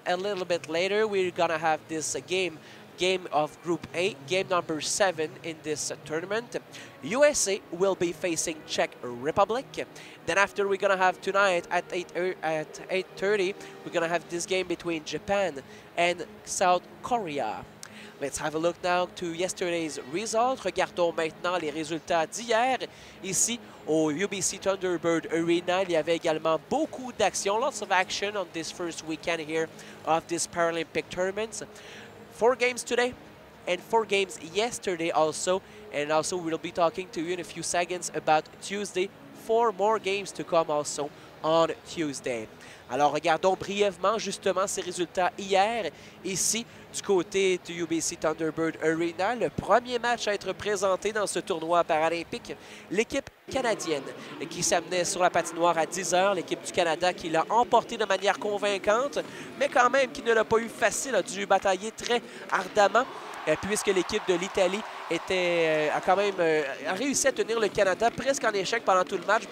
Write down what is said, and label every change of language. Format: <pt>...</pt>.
<en>a little bit later. We're gonna have this game of Group A, game number 7 in this tournament. USA will be facing Czech Republic. Then after, we're gonna have tonight at 8:30, we're gonna have this game between Japan and South Korea. Let's have a look now to yesterday's result.</en> <fr>Regardons maintenant les résultats d'hier. Ici, au UBC Thunderbird Arena, il y avait également beaucoup d'action,</fr> <en>lots of action on this first weekend here of this Paralympic tournament. 4 games today and 4 games yesterday also. And also, we'll be talking to you in a few seconds about Tuesday. 4 more games to come also on Tuesday.</en> <fr>Alors, regardons brièvement justement ces résultats hier, ici, du côté du UBC Thunderbird Arena. Le premier match à être présenté dans ce tournoi paralympique, l'équipe canadienne qui s'amenait sur la patinoire à 10 h, l'équipe du Canada qui l'a emporté de manière convaincante, mais quand même qui ne l'a pas eu facile, a dû batailler très ardemment, puisque l'équipe de l'Italie a réussi à tenir le Canada presque en échec pendant tout le match.</fr>